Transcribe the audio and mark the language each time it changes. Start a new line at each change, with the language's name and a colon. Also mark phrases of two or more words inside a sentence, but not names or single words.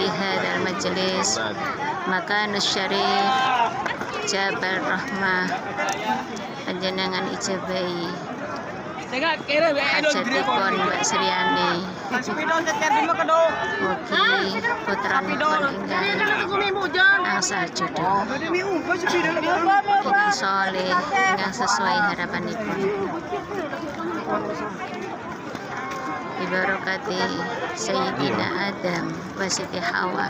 Arabic: هذا المجلس مكان الشريف
Javanese: Jabal Rahmah panjenengan ijabahi hajatipun Mbak Sriani. Mugi putranipun ingkang angsal jodoh, mugi soleh ingkang sesuai harapanipun.
Arabic: ببركات سيدنا آدم و ستي حواء.